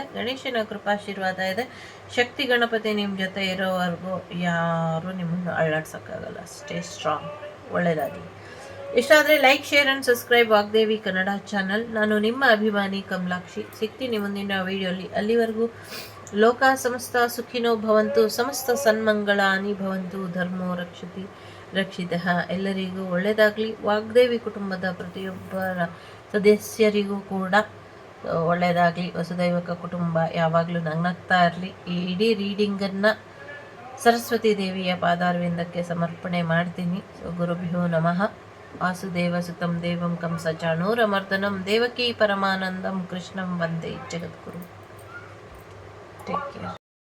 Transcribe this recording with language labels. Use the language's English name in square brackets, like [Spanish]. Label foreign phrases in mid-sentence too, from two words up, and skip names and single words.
[Kannada] ಗಣೇಶನ ಕೃಪಾಶೀರ್ವಾದ ಇದೆ. ಶಕ್ತಿ ಗಣಪತಿ ನಿಮ್ಮ ಜೊತೆ ಇರೋವರೆಗೂ ಯಾರೂ ನಿಮ್ಮನ್ನು ಅಳ್ಳಾಡ್ಸೋಕ್ಕಾಗಲ್ಲ. [English] Stay strong. ಒಳ್ಳೆಯದಾಗಲಿ. [Kannada] ಇಷ್ಟ ಆದರೆ [English] like, share and subscribe [Kannada] ವಾಗ್ದೇವಿ ಕನ್ನಡ ಚಾನಲ್. ನಾನು ನಿಮ್ಮ ಅಭಿಮಾನಿ ಕಮಲಾಕ್ಷಿ. ಸಿಗ್ತೀನಿ ಮುಂದಿನ ವಿಡಿಯೋಲಿ. [Sanskrit] ಅಲ್ಲಿವರೆಗೂ ಲೋಕ ಸಮಸ್ತ ಸುಖಿನೋ ಭವಂತು, ಸಮಸ್ತ ಸನ್ಮಂಗಳಾನಿ ಭವಂತು, ಧರ್ಮೋ ರಕ್ಷಿತಃ. [Kannada] ಎಲ್ಲರಿಗೂ ಒಳ್ಳೆಯದಾಗಲಿ. ವಾಗ್ದೇವಿ ಕುಟುಂಬದ ಪ್ರತಿಯೊಬ್ಬರ ಸದಸ್ಯರಿಗೂ ಕೂಡ ಒಳ್ಳೆಯದಾಗಲಿ. [Sanskrit] ವಸುದೈವಕ ಕುಟುಂಬ [Kannada] ಯಾವಾಗಲೂ ನಗ್ನಗ್ತಾ ಇರಲಿ. ಈ ಇಡೀ ರೀಡಿಂಗನ್ನು ಸರಸ್ವತಿ ದೇವಿಯ ಪಾದಾರವಿಂದಕ್ಕೆ ಸಮರ್ಪಣೆ ಮಾಡ್ತೀನಿ. [Sanskrit] ಗುರುಭ್ಯೋ ನಮಃ. ವಾಸುದೇವ ಸುತಂ ದೇವಂ ಕಂಸಚಾಣೂರಮರ್ದನಂ ದೇವಕೀ ಪರಮಾನಂದಂ ಕೃಷ್ಣಂ ವಂದೇ ಜಗದ್ಗುರು. [English] Take care.